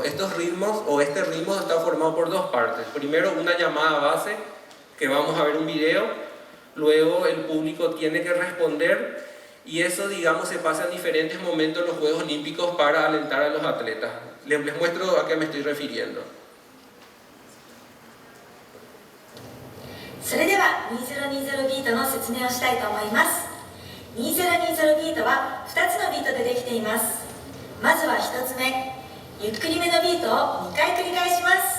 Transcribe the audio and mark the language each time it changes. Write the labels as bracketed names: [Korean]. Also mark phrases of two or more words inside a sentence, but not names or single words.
[Spanish] Estos ritmos, o este ritmo, está formado por 2 partes. Primero, una llamada base, que vamos a ver un video, luego el público tiene que responder, y eso, digamos, se pasa en diferentes momentos en los Juegos Olímpicos para alentar a los atletas. Les muestro a qué me estoy refiriendo. [Japanese] それでは2020ビートの説明をしたいと思います。2020ビートは2つのビートでできています。まずは1つ目、ゆっくりめのビートを2回繰り返します。